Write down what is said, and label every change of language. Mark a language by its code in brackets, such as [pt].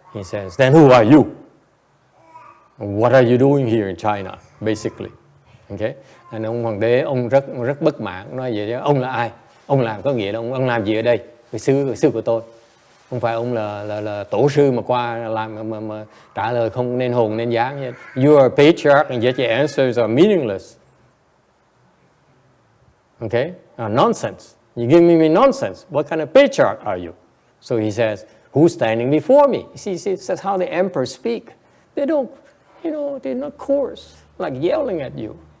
[en] He says, "Then who are you? What are you doing here in China?" Basically, okay. [vi] And ông hoàng đế ông rất bất mãn, nói vậy chứ ông là ai? Ông làm có nghĩa là ông làm gì ở đây? Cái sư của tôi. Không phải ông là tổ sư mà qua làm mà trả lời không nên hồn nên dáng. [en] You are a patriarch and yet your answers are meaningless. Okay? Nonsense. You give me nonsense. What kind of patriarch are you? So he says, who's standing before me? See, that's how the emperors speak. They don't, they're not coarse, like yelling at you.